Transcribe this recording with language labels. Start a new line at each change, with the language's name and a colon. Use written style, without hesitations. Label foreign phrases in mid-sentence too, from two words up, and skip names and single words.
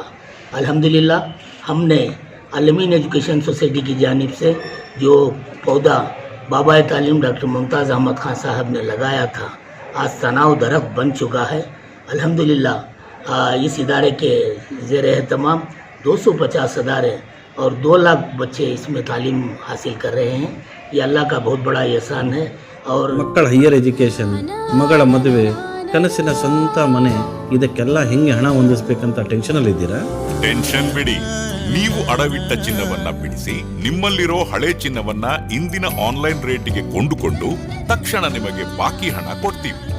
Urdu: الحمدللہ ہم نے المین ایجوکیشن سوسائٹی کی جانب سے جو پودا بابا تعلیم ڈاکٹر ممتاز احمد خان صاحب نے لگایا تھا، آج تناو درخت بن چکا ہے. الحمدللہ اس ادارے کے زیر اہتمام 250 ادارے اور 2 لاکھ بچے اس میں تعلیم حاصل کر رہے ہیں. یہ اللہ کا بہت بڑا احسان ہے. और
Kannada: ಮಕ್ಕಳ
English: higher education,
Kannada: ಮಗಳ ಮದುವೆ, ಕನಸಿನ ಸ್ವಂತ ಮನೆ, ಇದಕ್ಕೆಲ್ಲ ಹೆಂಗೆ ಹಣ ಹೊಂದಿಸಬೇಕಂತ ಟೆನ್ಷನಲ್ಲಿ ಇದ್ದೀರಾ? ಟೆನ್ಷನ್ ಬಿಡಿ, ನೀವು ಅಡವಿಟ್ಟ ಚಿನ್ನವನ್ನ ಬಿಡಿಸಿ ನಿಮ್ಮಲ್ಲಿರೋ ಹಳೆ ಚಿನ್ನವನ್ನ ಇಂದಿನ ಆನ್ಲೈನ್ ರೇಟಿಗೆ ಕೊಂಡುಕೊಂಡು ತಕ್ಷಣ ನಿಮಗೆ ಬಾಕಿ ಹಣ ಕೊಡ್ತೀವಿ.